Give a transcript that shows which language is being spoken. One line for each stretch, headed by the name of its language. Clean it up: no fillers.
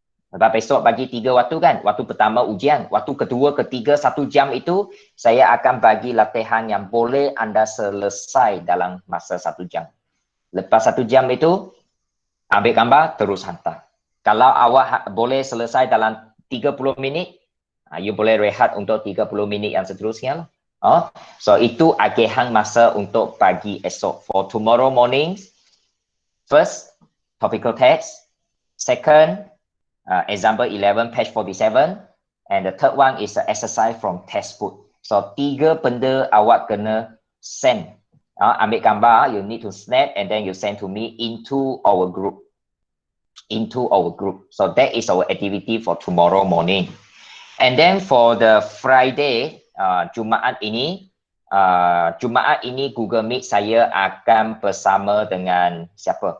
Malay: Sebab besok bagi 3 waktu kan, waktu pertama ujian, waktu kedua, ketiga 1 jam itu saya akan bagi latihan yang boleh anda selesai dalam masa 1 jam. Lepas 1 jam itu ambil gambar terus hantar. Kalau awak boleh selesai dalam 30 minit,
English: you
Malay: boleh rehat untuk 30 minit yang seterusnya. So itu agihan masa untuk pagi esok.
English: For tomorrow morning, first topical text, second example 11 page 47, and the third one is the exercise from textbook. So
Malay: 3 benda awak kena send. Ambil gambar,
English: you need to snap and then you send to me into our group. So that is our activity for tomorrow morning. And then for the Friday,
Malay: Jumaat ini Google Meet saya akan bersama dengan siapa?